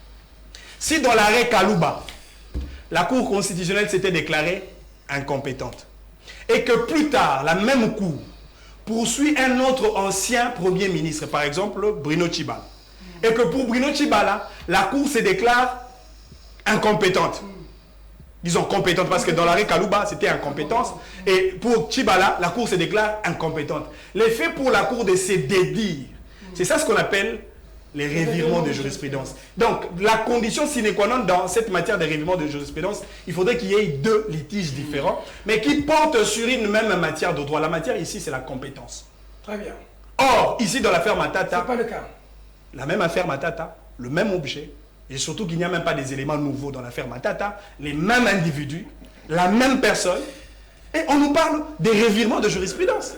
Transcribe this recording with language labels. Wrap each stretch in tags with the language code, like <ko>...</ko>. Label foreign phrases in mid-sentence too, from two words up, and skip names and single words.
<fr>Si dans l'arrêt Kalouba, la Cour constitutionnelle s'était déclarée incompétente, et que plus tard, la même Cour poursuit un autre ancien Premier ministre, par exemple Bruno Tshibala, et que pour Bruno Tshibala, la Cour se déclare incompétente. Disons compétente, parce que dans l'arrêt Kalouba, c'était incompétence, et pour Tshibala, la Cour se déclare incompétente. L'effet pour la Cour de se dédire, c'est ça ce qu'on appelle les revirements de jurisprudence. Donc, la condition</fr> <la>sine qua non</la> <fr>dans cette matière de revirements de jurisprudence, il faudrait qu'il y ait deux litiges différents, mais qui portent sur une même matière de droit. La matière ici, c'est la compétence. Très bien. Or, ici, dans l'affaire Matata, c'est pas le cas. La même affaire Matata, le même objet, et surtout qu'il n'y a même pas des éléments nouveaux dans l'affaire Matata, les mêmes individus, la même personne, et on nous parle des revirements de jurisprudence.</fr>